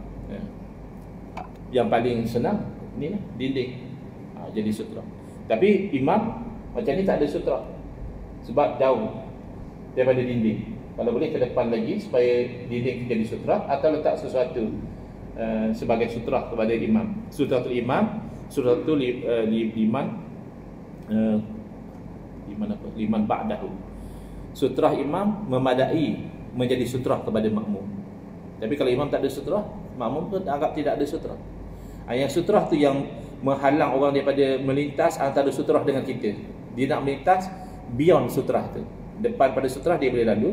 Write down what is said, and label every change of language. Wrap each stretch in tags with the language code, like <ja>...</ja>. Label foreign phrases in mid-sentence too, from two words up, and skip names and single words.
<ms>Yang paling senang ni lah, dinding, jadi sutra. Tapi imam macam ni tak ada sutra, sebab jauh daripada dinding. Kalau boleh ke depan lagi supaya dinding jadi sutra, atau letak sesuatu sebagai sutra kepada imam.</ms> <ar>سترة الإمام سترة لمن بعده.</ar> <ms>Sutra imam memadai menjadi sutra kepada makmum. Tapi kalau imam tak ada sutra, makmum pun anggap tidak ada sutra. Yang sutra tu yang menghalang orang daripada melintas antara sutra dengan kita. Dia nak melintas beyond sutra tu. Depan pada sutra dia boleh lalu.</ms>